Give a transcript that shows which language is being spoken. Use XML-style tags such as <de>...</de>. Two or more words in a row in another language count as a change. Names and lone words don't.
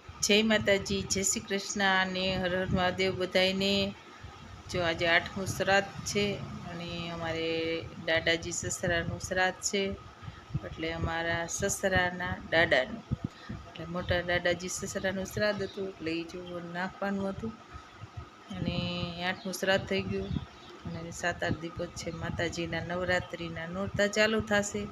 <gu>જય માતાજી, જય શ્રી કૃષ્ણ ને હર હર મહાદેવ બધાઈને। જો આજ 8મું શ્રાદ્ધ છે અને અમારે દાદાજી સસરાનું શ્રાદ્ધ છે એટલે અમારા સસરાના દાદાનું એટલે મોટા દાદાજી સસરાનું શ્રાદ્ધ હતું એટલે એ જો નાખવાનું હતું અને 8મું શ્રાદ્ધ થઈ ગયું અને 7-8 દિવસ છે માતાજીના નવરાત્રિના નોરતા ચાલુ થશે।</gu>